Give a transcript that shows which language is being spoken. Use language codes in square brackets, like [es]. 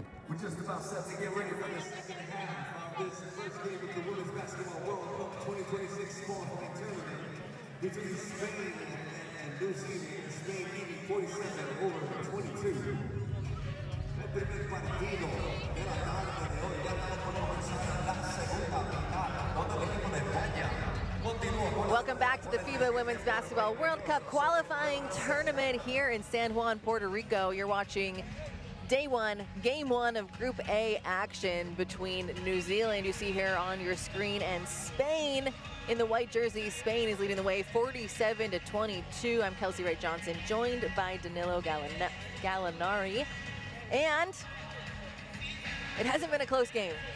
[en] We're just about set to get ready for the second half of this first game of the Women's Basketball World Cup 2026 qualifying tournament between Spain and New Zealand. Spain leading 47 over 22. [es] El primer partido de la tarde de hoy ya está por comenzar la segunda mitad, donde el equipo de España continúa. [en] Welcome back to the FIBA Women's Basketball World Cup qualifying tournament here in San Juan, Puerto Rico. You're watching Day one, game one of Group A action between New Zealand, you see here on your screen, and Spain in the white jersey. Spain is leading the way 47-22. I'm Kelsey Wright Johnson, joined by Danilo Gallinari. And It hasn't been a close game.